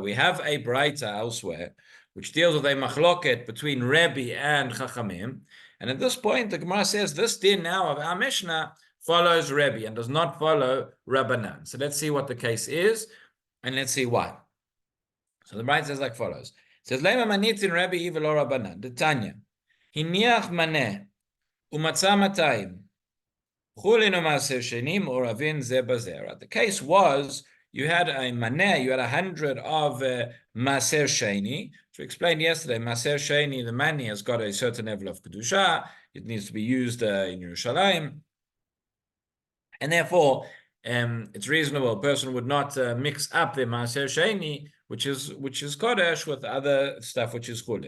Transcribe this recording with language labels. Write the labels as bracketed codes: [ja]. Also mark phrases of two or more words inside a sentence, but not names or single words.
[en] We have a Beitzah elsewhere, which deals with a machloket between Rabbi and Chachamim, and at this point, the Gemara says this din now of our Mishnah follows Rabbi and does not follow Rabbanan. So let's see what the case is, and let's see why. So the Beitzah says like follows. It says, [arc] לימא מתניתין רבי היא ולא רבנן. [en] The Tanya. [he] הניח מנה ומצא מאתים חולין ומעשר שני ונתערבו זה בזה. [en] The case was, you had a maneh, you had 100 of [he] מעשר שני. [en] So we explained yesterday, [he] מעשר שני, [en] the money has got a certain level of kedusha. It needs to be used in Yerushalayim. And therefore, it's reasonable a person would not mix up the [he] מעשר שני, [en] which is Kodesh, with other stuff which is Chulin.